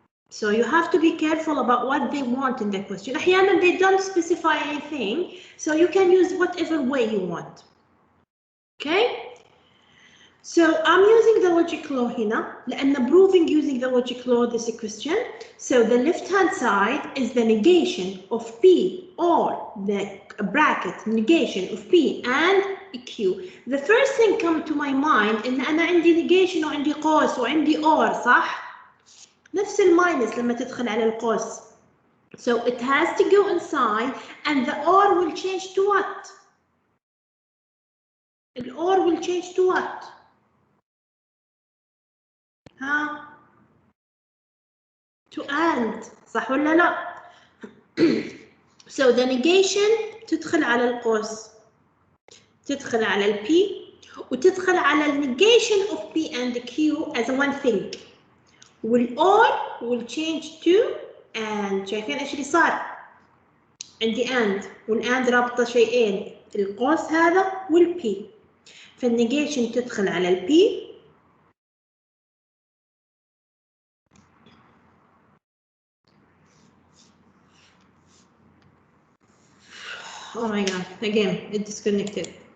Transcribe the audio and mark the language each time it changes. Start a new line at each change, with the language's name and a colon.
English: So you have to be careful about what they want in the question.
Arabic: أحيانا
English: they don't specify anything, so you can use whatever way you want. Okay? So I'm using the logic law
Arabic: هنا لأن
English: proving using the logic law this question. So the left hand side is the negation of P or the bracket negation of P and Q. The first thing come to my mind
Arabic: إن أنا عندي negation وعندي قوس وعندي or صح؟ نفس الماينس لما تدخل على القوس.
English: So it has to go inside and the or will change to what? The or will change to what? ها؟ To and
Arabic: صح ولا لا؟
English: So the negation
Arabic: تدخل على القوس، تدخل على ال
English: P وتدخل على ال negation of P and Q as one thing.
Arabic: وال or will change to and. شايفين ايش اللي صار؟ عندي and والand رابطة شيئين القوس هذا وال P. فالنيجيشن تدخل على ال P
English: Oh my god, again, it disconnected.